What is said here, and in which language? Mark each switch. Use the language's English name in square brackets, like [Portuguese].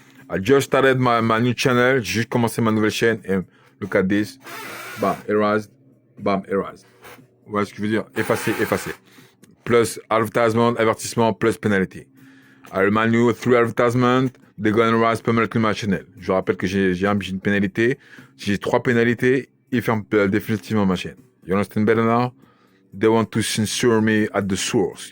[English] I just started my new channel. [French] J'ai juste commencé ma nouvelle chaîne et [English] look at this. Bam, erased. [French] Vous voyez ce que je veux dire? Effacé. Plus advertisement, avertissement, plus penalty. [English] I remind you, 3 advertisements, they're gonna erase permanently my channel. [French] Je rappelle que j'ai une pénalité. Si j'ai 3 pénalités, ils ferment définitivement ma chaîne. [English] You understand better now? They want to censor me at the source.